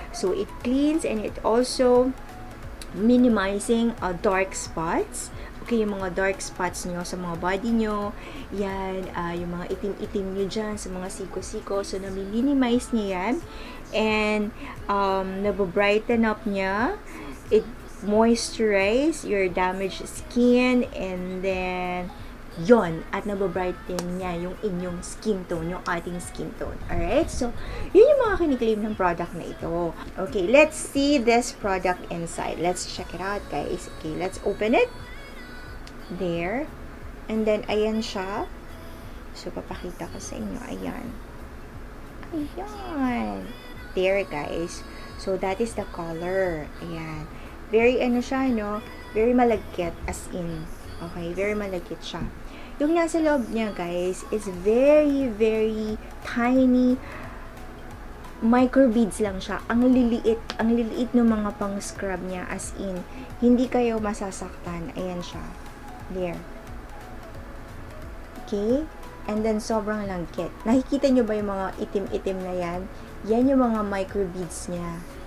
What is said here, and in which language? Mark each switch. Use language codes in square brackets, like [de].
[en] So, it cleans and it also minimizing dark spots. [tl] Okay, yung mga dark spots nyo sa mga body nyo. Yan, yung mga itim-itim nyo dyan sa mga siko-siko. So, nami-minimize niya yan. [en] And, [tl] nababrighten up niya. [en] It moisturize your damaged skin, and then yon, [tl] at nababrighten niya yung inyong [en] skin tone, [tl] yung ating [en] skin tone. Alright? [tl] So, yun yung mga kiniklaim ng product na ito. [en] Okay, let's see this product inside. Let's check it out, guys. Okay, let's open it. There. And then, [tl] ayan siya. So, papakita ko sa inyo. Ayan. Ayan. [en] There, guys. So, that is the color. Ayan. [tl] Very, ano siya, no? Very malagkit, [en] as in. [tl] Okay? Very malagkit siya. Yung nasa loob niya, [en] guys, is very, very tiny micro beads [tl] lang siya. Ang liliit ng mga pang scrub niya, as in, hindi kayo masasaktan. Ayan siya. [en] There. Okay? And then, [tl] sobrang langkit. Nakikita nyo ba yung mga itim-itim na yan? Yan yung mga micro beads niya.